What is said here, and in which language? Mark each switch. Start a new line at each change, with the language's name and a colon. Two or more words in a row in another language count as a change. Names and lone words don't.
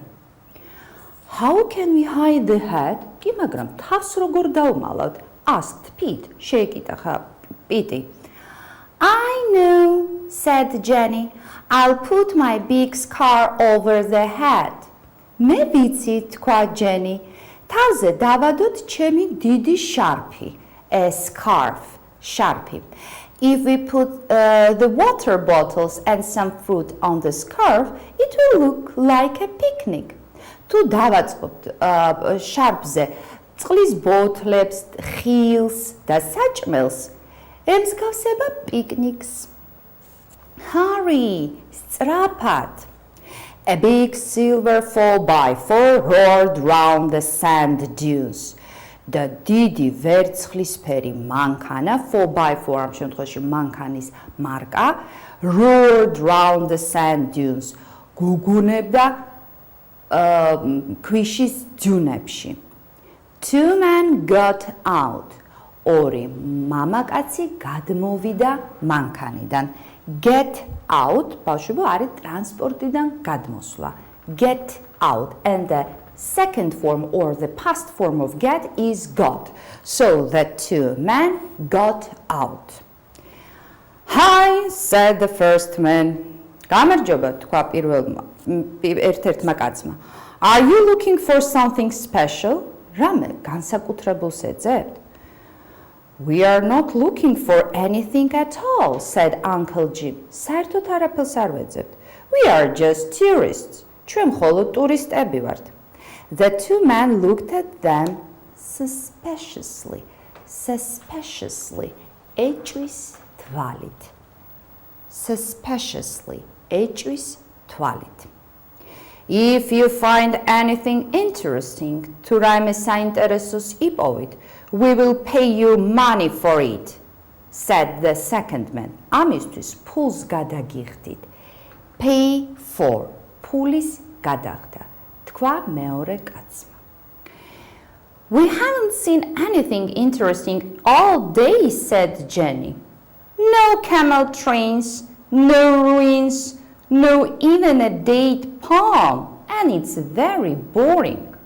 English: How can we hide the hat?
Georgian: კი, მაგრამ თავს როგორ დავმალავთ?
English: Asked Pete.
Georgian: შეეკითხა პიტი.
English: I know, said Jenny. I'll put my big scarf over the hat.
Georgian: მე ვიცი, თქვა Jenny. თავზე დავადოთ ჩემი დიდი შარფი.
English: A scarf, შარფი. If we put the water bottles and some fruit on the scarf, it will look like a picnic.
Georgian: თუ დავაწყობთ შარფზე წყლის ბოთლებს, ხილს და საჭმელს, ემსგავსება პიკნიკს.
English: Hurry, სწრაფად. A big silver 4x4 roared round the sand dunes.
Georgian: და დიდი ვერცხლისფერი მანქანა 4x4 ამ შემთხვევაში მანქანის მარკა
English: roared round the sand dunes
Georgian: გუგუნებდა ქვიშის ძუნებში.
English: Two men got out.
Georgian: ორი მამაკაცი გადმოვიდა მანქანიდან.
English: Get out
Georgian: ბავშვებო არის ტრანსპორტიდან გადმოსვლა.
English: Get out and the second form or the past form of get is got. So the two men got out. Hi, said the first man.
Georgian: გამარჯობა, თქვა ერთ-ერთმა კაცმა.
English: Are you looking for something special?
Georgian: რამე განსაკუთრებულს ეძებთ?
English: We are not looking for anything at all, said Uncle Jim.
Georgian: საერთოდ არაფერს არ ვეძებთ.
English: We are just tourists.
Georgian: ჩვენ მხოლოდ ტურისტები ვართ.
English: The two men looked at them suspiciously. Suspiciously.
Georgian: ეჭვის თვალით. Suspiciously. ეჭვის თვალით.
English: If you find anything interesting,
Georgian: თუ რაიმე საინტერესოს იპოვით,
English: we will pay you money for it, said the second man.
Georgian: ამისთვის ფულს გადაგიხდით.
English: Pay for.
Georgian: ფულის გადახდა. თქვა მეორე კაცმა.
English: We haven't seen anything interesting all day, said Jenny. No camel trains, no ruins, no even a date palm, and it's very boring.